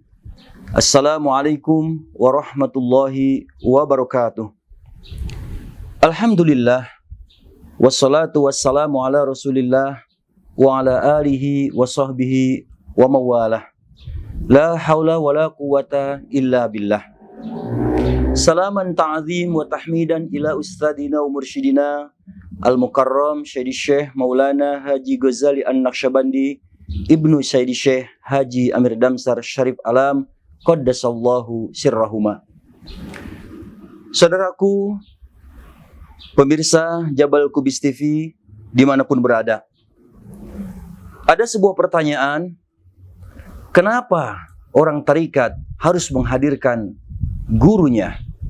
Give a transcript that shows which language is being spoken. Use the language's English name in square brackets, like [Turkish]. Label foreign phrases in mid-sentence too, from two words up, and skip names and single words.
[Arabic] السلام عليكم ورحمة الله وبركاته. الحمد لله. والصلاة والسلام على رسول الله وعلى آله وصحبه ومن والاه. لا حول ولا قوة إلا بالله. Salaman ta'zim wa tahmidan ila ustadina wa mursyidina Al-Mukarram Syedi Syekh Maulana Haji Ghazali An-Naqsyabandi Ibnu Syedi Syekh Haji Amir Damsar Syarif Alam Qaddasallahu sirrahuma. [Indonesian] Saudaraku, pemirsa Jabal Kubis TV dimanapun berada, ada sebuah pertanyaan, kenapa orang tarikat harus menghadirkan gurunya?